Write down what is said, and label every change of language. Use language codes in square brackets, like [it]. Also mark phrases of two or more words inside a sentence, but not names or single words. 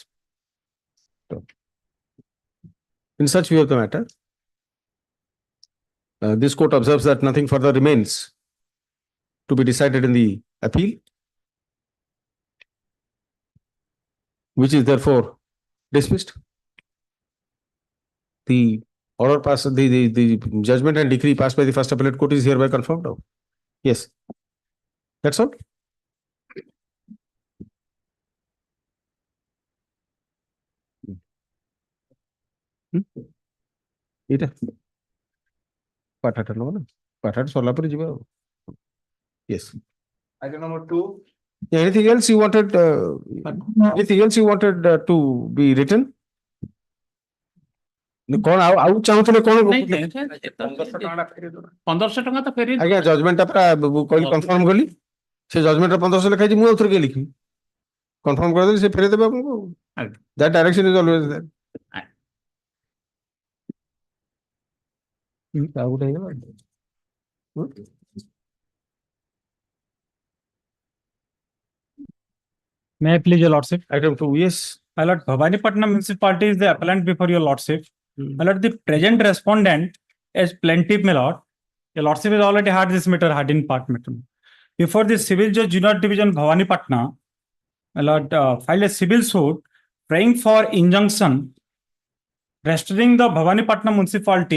[en] So, in such view of the matter, this court observes that nothing further remains to be decided in the appeal, which is therefore dismissed. The order passed, the judgment and decree passed by the first appellate court is hereby confirmed now. Yes. That's all. [or] ଏଇଟା ପାଠାଟା ନବ ନା ପାଠାଟା ସରିଲା ପରେ ଯିବା ଆଉ. [en] Yes. Item number 2. Anything else you wanted to be written? [or] କଣ ଆଉ ଚାହୁଁଥିଲେ କଣ? 1500 ଟଙ୍କା ତ ଫେରି ଆଜ୍ଞା ଜଜମେଣ୍ଟ ଟା କହିଲି କନଫର୍ମ କଲି, ସେ ଜଜମେଣ୍ଟ ଟା 1500 ଲେଖାଇଛି, ମୁଁ ଆଉଥରେ କିଏ ଲିଖିବି? କନଫର୍ମ କରିଦେଲି, ସେ ଫେରେଇ ଦେବେ ଆପଣଙ୍କୁ. [en] That direction is always there. [or] ଆଉ ଗୋଟେ ହେଇଗଲା. [en] May I please your lordship? Item 2, yes. My lord, Bhavanipatnam Municipality is the appellant before your lordship. My lord, the present respondent is plaintiff, my lord. Your lordship has already had this matter, had in part matter. Before the Civil Judge Junior Division Bhavanipatna, my lord, filed a civil suit praying for injunction restraining the Bhavanipatnam Municipality